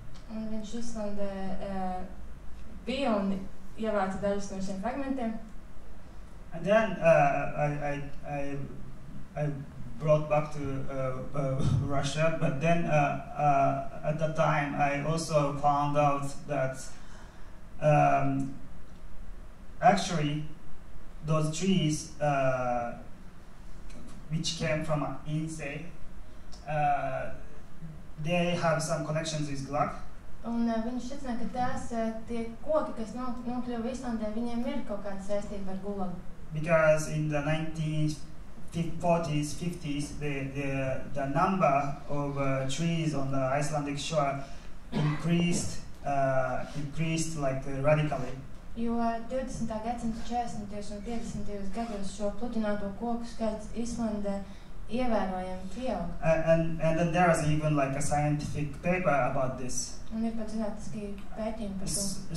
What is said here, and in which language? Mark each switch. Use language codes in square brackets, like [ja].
[lv] Un viņš Islandē bija un ievāca dažus no šiem fragmentiem. [en] And then I brought back to Russia, but then at that time I also found out that actually those trees which came from Insei, they have some connections with Glak. [lv] Un viņš secināja, ka tās tie koki, kas nokļuva Islandē, viņiem ir kaut kāda saistība ar Gulagu. [en] Because in the 1940s, 50s, the number of trees on the Icelandic shore increased like radically. [lv] Jo 20. gadsimta 40. un 50. gados šo pludināto koku skaits Islandē ievērojami pieaug. [en] And then there was even like a scientific paper about this. [lv] Un ir pat zinātniski pētījumi par to.